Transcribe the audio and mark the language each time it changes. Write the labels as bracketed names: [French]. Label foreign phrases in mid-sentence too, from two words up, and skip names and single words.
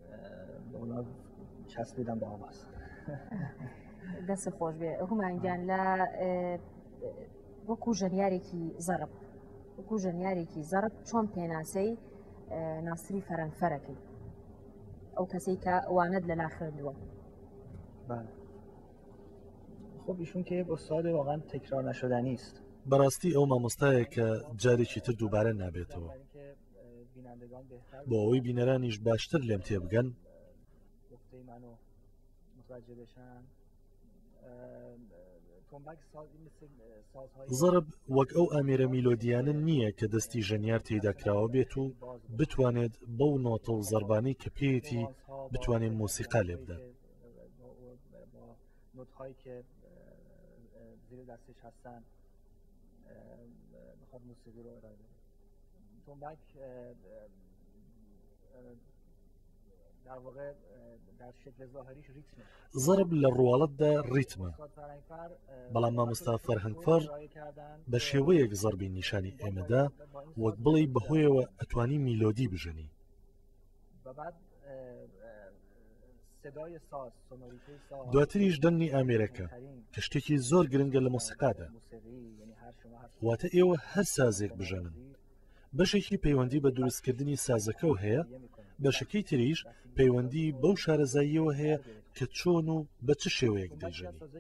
[Central Kurdish] دەست خۆش بێ هومانگیان لە وەکو ژەنیارێکی زەرب وەکو ژەنیارێکی زەرب چۆن پێناسەی ناسری فەرەنگفەرەکەی ئەو کەسەی کە وانەت لەلا خوێندووە [Persian] خب ایشون که استاد واقعا تکرار نشدنی است [Central Kurdish] بەڕاستی ئەو مامۆستایە کە جارێکی تر دووبارە نابێتەوە بۆ ئەوەی بینەرانیش باشتر لێم تێبگەن زەرب وەک ئەو ئامێرە میلۆدیانە نییە کە دەستی ژەنیار تێداکراوە بێت و بتوانێت بەو نۆتە و زەربانەی کە پێیەتی بتوانێت مۆسیقا لێ بدات [Persian] نوت‌هایی که زیر دستش هستن میخواد موسیقی رو ارائه بده تنبک در واقع در شکل ظاهریش ریتمه [Central Kurdish] زەرب لە ڕواڵەتدا ریتمە بەڵام مامۆستا فەرهەنگفەر بە شێوەیەک زەربی نیشانی ئێمەدا وەک بڵێ بەهۆیەوە ئەتوانی میلۆدی بژەنی دواتریش دەنگی ئامێرەکە کە شتێکی زۆر گرنگە لە مۆسیقادا واتە ئێوە هەر سازێک بژەنن بەشێکی پەیوەندی بە دروستکردنی سازەکە و هەیە بەشەکەی تریش پەیوەندی بەو شارەزاییەوە هەیە کە چۆن و بە چ شێوەیەک دەیژێنی